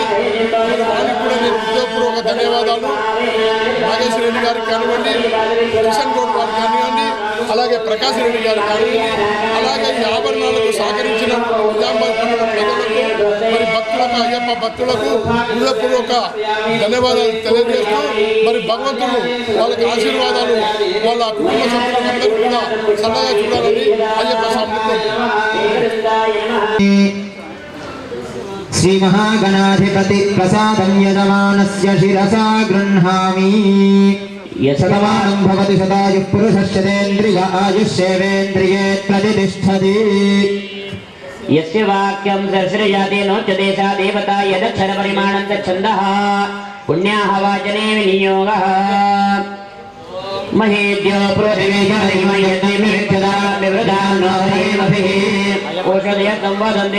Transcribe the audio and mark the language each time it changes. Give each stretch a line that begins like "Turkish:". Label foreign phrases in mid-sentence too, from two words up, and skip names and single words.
Telugu: మరి వారికి కూడా నేను హృదయపూర్వక ధన్యవాదాలు. నాగేశ్వర రెడ్డి గారికి కానివ్వండి, కిషన్ గౌడ్ గారు కానివ్వండి, అలాగే ప్రకాష్ రెడ్డి గారు కానివ్వండి, అలాగే ఈ ఆభరణాలకు సహకరించిన నిజామాబాద్ పట్టణ ప్రజలకు మరి ప్రేక్షకులకు అయ్యప్ప భక్తులకు హృదయపూర్వక ధన్యవాదాలు తెలియజేస్తూ మరి భగవంతుడు వాళ్ళకి ఆశీర్వాదాలు వాళ్ళ కుటుంబ సభ్యులందరూ కూడా సరదాగా చూడాలని అయ్యప్ప స్వామి
Sanskrit: శ్రీ మహాగణాధిపతి ప్రసాదం యజమానస్య శిరసా గృహ్ణామి శతమానం భవతి శతాయు పురుషస్యేంద్రియ ఆయుష్యేవేంద్రియే ప్రతిష్టతి यस्य वाक्यं सरसृजाते नोच्यते सा देवता यदक्षरपरिमाणं छन्दः पुण्याः वाचने विनियोगः महेद्यो पृथिवी औषधय संवदन्ते